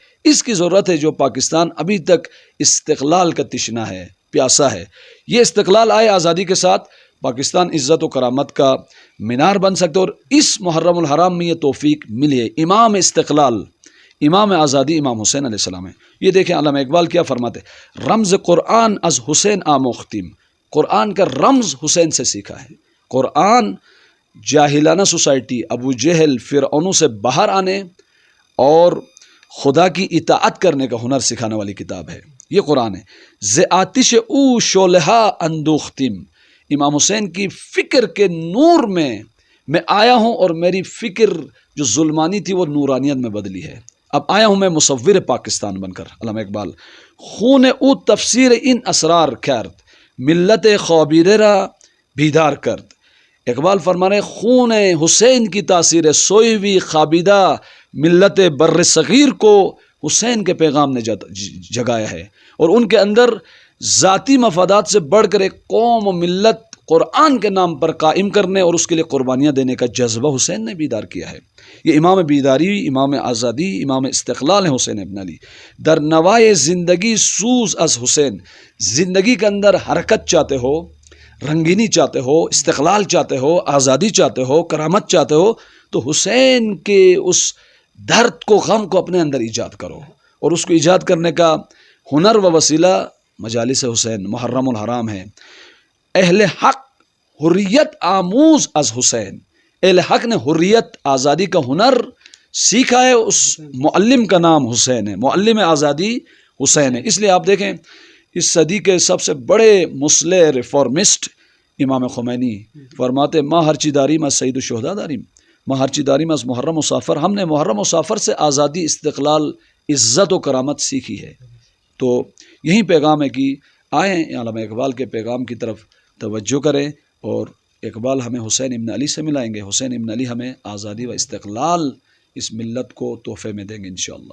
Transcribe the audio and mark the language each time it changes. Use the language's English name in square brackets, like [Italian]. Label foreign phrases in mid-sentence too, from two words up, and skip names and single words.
[Urdu] اس کی ضرورت ہے جو پاکستان ابھی تک استقلال کا تشنا ہے، پیاسا ہے۔ یہ استقلال آئے آزادی کے ساتھ، پاکستان عزت و کرامت کا مینار بن سکتا ہے، اور اس محرم الحرام میں یہ توفیق ملی ہے۔ امام استقلال، امام آزادی امام حسین علیہ السلام ہے۔ یہ دیکھیں علامہ اقبال کیا فرماتے ہیں، [Persian] رمز قرآن از حسین آموختیم، [Urdu] قرآن کا رمز حسین سے سیکھا ہے۔ قرآن جاہلانہ سوسائٹی ابو جہل فرعونوں سے باہر آنے اور خدا کی اطاعت کرنے کا ہنر سکھانے والی کتاب ہے یہ قرآن ہے۔ [Persian] ز آتش او شعلہ اندوختم، [Urdu] امام حسین کی فکر کے نور میں آیا ہوں اور میری فکر جو ظلمانی تھی وہ نورانیت میں بدلی ہے۔ اب آیا ہوں میں مصور پاکستان بن کر۔ [Persian] علامہ اقبال خون او تفسیر ان اسرار کرد، ملت خوابیرے را بیدار کرد۔ [Urdu] اقبال فرما رہے خون حسین کی تاثیر سوئی ہوئی خوابیدہ ملت بر صغیر کو حسین کے پیغام نے جگایا ہے، اور ان کے اندر ذاتی مفادات سے بڑھ کر ایک قوم و ملت قرآن کے نام پر قائم کرنے اور اس کے لیے قربانیاں دینے کا جذبہ حسین نے بیدار کیا ہے۔ یہ امام بیداری، امام آزادی، امام استقلال ہے حسین ابن علی۔ [Persian] در نوائے زندگی سوز از حسین، [Urdu] زندگی کے اندر حرکت چاہتے ہو، رنگینی چاہتے ہو، استقلال چاہتے ہو، آزادی چاہتے ہو، کرامت چاہتے ہو، تو حسین کے اس درد کو، غم کو اپنے اندر ایجاد کرو، اور اس کو ایجاد کرنے کا ہنر و وسیلہ مجالس حسین، محرم الحرام ہے۔ [Persian] اہل حق حریت آموز از حسین، [Urdu] اہل حق نے حریت، آزادی کا ہنر سیکھا ہے، اس معلم کا نام حسین ہے، معلم آزادی حسین ہے۔ اس لیے آپ دیکھیں اس صدی کے سب سے بڑے مسلح ریفارمسٹ امام خمینی فرماتے [Persian] ما ہرچی داریم از سید الشہداء داریم، ما ہرچی داریم از محرم مسافر، [Urdu] ہم نے محرم مسافر سے آزادی، استقلال، عزت و کرامت سیکھی ہے۔ تو یہی پیغام ہے کہ آئیں علامہ اقبال کے پیغام کی طرف توجہ کریں، اور اقبال ہمیں حسین ابن علی سے ملائیں گے، حسین ابن علی ہمیں آزادی و استقلال اس ملت کو تحفے میں دیں گے انشاءاللہ۔